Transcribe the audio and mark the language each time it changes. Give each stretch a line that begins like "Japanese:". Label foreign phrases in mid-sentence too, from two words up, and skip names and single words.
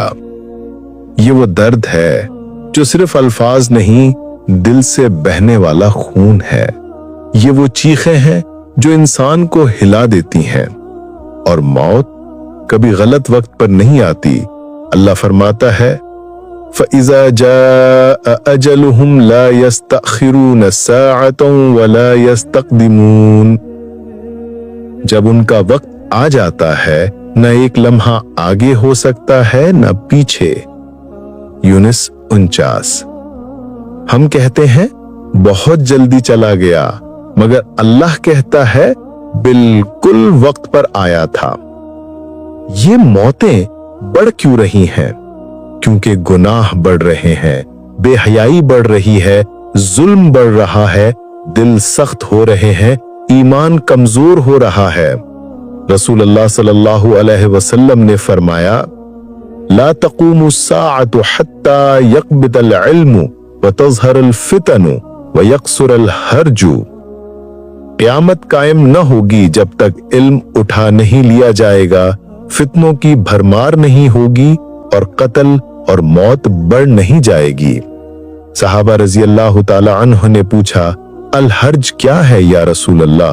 Hindi: ये वो दर्द है जो सिर्फ अल्फाज नहीं, दिल से बहने वाला खून है। ये वो चीखें हैं जो इंसान को हिला देती हैं। और मौत कभी गलत वक्त पर नहीं आती। अल्लाह फरमाता है,
Arabic: فإذا جاء أجلهم لا يستأخرون ساعة ولا يستقدمون.
Hindi: जब उनका वक्त आ जाता है, न एक लम्हा आगे हो सकता है न पीछे। यूनुस 49। हम कहते हैं बहुत जल्दी चला गया, मगर अल्लाह कहता है बिल्कुल वक्त पर आया था। ये मौतें बढ़ क्यों रही हैं? क्योंकि गुनाह बढ़ रहे हैं, बेहयाई बढ़ रही है, जुल्म बढ़ रहा है, दिल सख्त हो रहे हैं, ईमान कमजोर हो रहा है।
Arabic: رسول الله صلى الله عليه وسلم
Hindi: ने फरमाया,
Arabic: لا تقوم الساعة حتى يقبض العلم وتظهر الفتن ويكثر الهرج.
Hindi: क़यामत कायम न होगी जब तक इल्म उठा नहीं लिया जाएगा, फितनों की भरमार नहीं होगी और कत्ल और मौत बढ़ नहीं जाएगी। सहाबा
Arabic: رضي الله تعالى عنه
Hindi: ने पूछा,
Arabic: الهرج
Hindi: क्या है
Arabic: يا رسول الله?